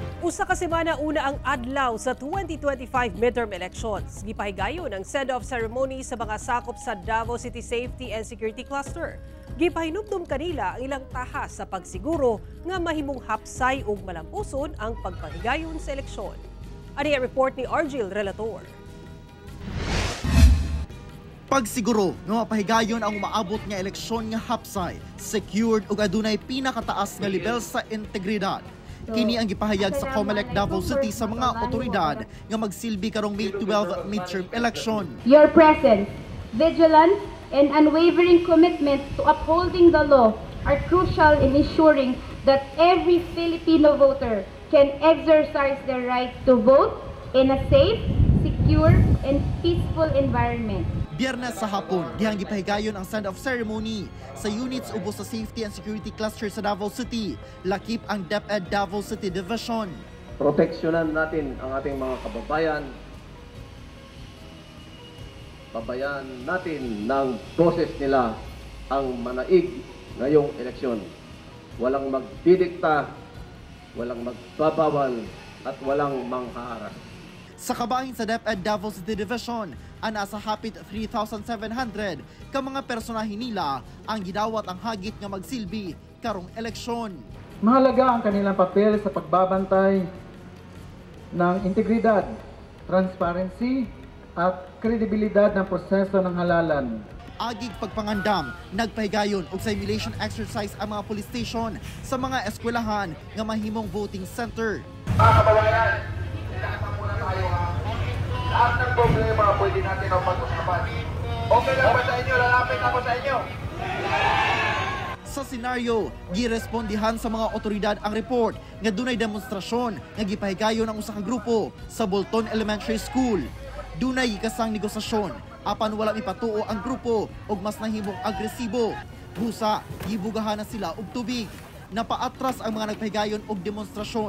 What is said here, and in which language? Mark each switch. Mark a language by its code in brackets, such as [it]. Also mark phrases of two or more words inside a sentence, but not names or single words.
[ceb] Usa ka semana una ang adlaw sa 2025 [en] midterm elections. [ceb] Gipahigayon ang [en] send-off ceremony [ceb] sa mga sakop sa Davao City Safety and Security Cluster. Gipahinumdum kanila ang ilang tahas sa pagsiguro nga mahimong hapsay ug malampuson ang pagpahigayon sa eleksyon. Ani ang report ni Argil Relator. Pagsiguro nga mapahigayon ang umaabot nga eleksyon nga hapsay, secured ug adunay pinakataas nga level sa integridad. Kini ang gipahayag sa COMELEC Davao City sa mga otoridad nga magsilbi karong May 12 [en] midterm election. Your presence, vigilance, and unwavering commitment to upholding the law are crucial in ensuring that every Filipino voter can exercise their right to vote in a safe, secure, and peaceful environment. [ceb] Biyernes sa hapon, dihang gipahigayon ang [en] send-off ceremony [ceb] sa units ubos sa Safety and Security Cluster sa Davao City, lakip ang DepEd Davao City Division. [tl] Proteksyonan natin ang ating mga kababayan. Babayan natin ng boses nila ang manaig ngayong eleksyon. Walang magdidikta, walang magbabawal, at walang manghaharas. [ceb] Sa kabahin sa DepEd Davao City Division, ana sa hapit 3,700 ka mga personahe nila ang gidawat ang hagit nga magsilbi karong eleksyon. [tl] Mahalaga ang kanilang papel sa pagbabantay ng integridad, transparency at kredibilidad ng proseso ng halalan. [ceb] Agig pagpangandam, nagpahigayon og [en] simulation exercise [ceb] ang mga police station sa mga eskwelahan nga mahimong [en] voting center. [tl] Mga kababayan, ilasan muna tayo ha. Lahat ng problema pwede natin ang pag-usapan. Okay lang ba sa inyo? Lalapit ako sa inyo. [ceb] Sa senaryo, girespondihan sa mga otoridad ang report nga dunay demonstrasyon nga gipahigayon ang usa ka grupo sa Bolton Elementary School. Dunay gikasang negosasyon apan wala mipatuo ang grupo og mas nahimong agresibo. Busa, gibugahan na sila og tubig. Napaatras ang mga nagpahigayon og demonstrasyon.